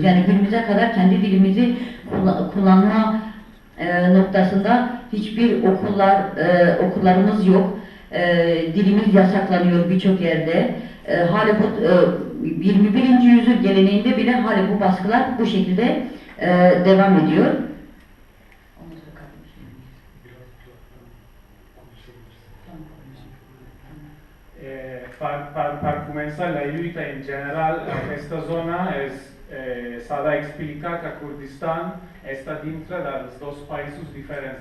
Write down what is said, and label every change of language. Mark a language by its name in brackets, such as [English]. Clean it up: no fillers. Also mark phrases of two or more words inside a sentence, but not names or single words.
[Turkish] Yani günümüze kadar kendi dilimizi kullanma noktasında hiçbir okullarımız yok. Dilimiz yasaklanıyor birçok yerde. Hali bu 21. yüzyıl geleneğinde bile hali bu baskılar bu şekilde devam ediyor. [Catalan] Per començar la lluita en general, aquesta zona s'ha d'explicar que Kurdistan està dintre dels dos països diferents.